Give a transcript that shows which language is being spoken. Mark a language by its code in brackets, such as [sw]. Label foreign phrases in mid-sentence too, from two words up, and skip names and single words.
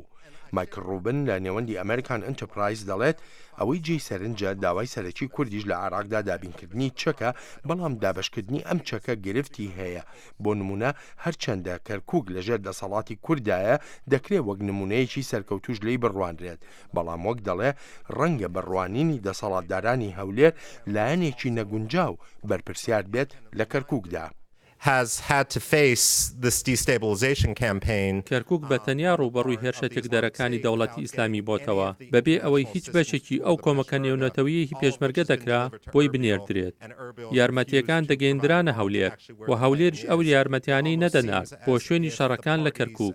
[ckb] مایکل ڕوبن لە نێوەندی ئەمریکان ئەنتەرپرایز دەڵێت ئەوەی جێی سەرنجە داوای سەرەکی کوردیش لە عێراقدا دابینکردنی چەکە بەڵام دابشکردنی ئەم چەکە گرفتی هەیە بۆ نمونە هەرچەندە کەرکووک لەژێر دەسەڵاتی کوردایە دەکرێت وەک نمونەیەکی سەرکەوتوش لێی بڕوانرێت بەڵام وەک دەڵێ ڕەنگە بڕوانینی دەسەڵاتدارانی هەولێر لایەنێکی نەگونجاو بەرپرسیار بێت لە کەرکووکدا. [en] has had to face this destabilization campaign. [ckb] کەرکووک بە تەنیا ڕوبەڕووی هێرشە تێکدەرەکانی دەوڵەتی ئیسلامی بۆتەوە بەبێ ئەوەی هیچ بەشێکی ئەو کۆمەکە نێونەتەوەیەکی پێشمەرگە دەکرا بۆی بنێردرێت. یارمەتیەکان دەگەیاندرانە هەولێر و هەولێرش ئەو یارمەتیانەی نەدەنات بۆ شوێنی شەڕەکان لە کەرکووک.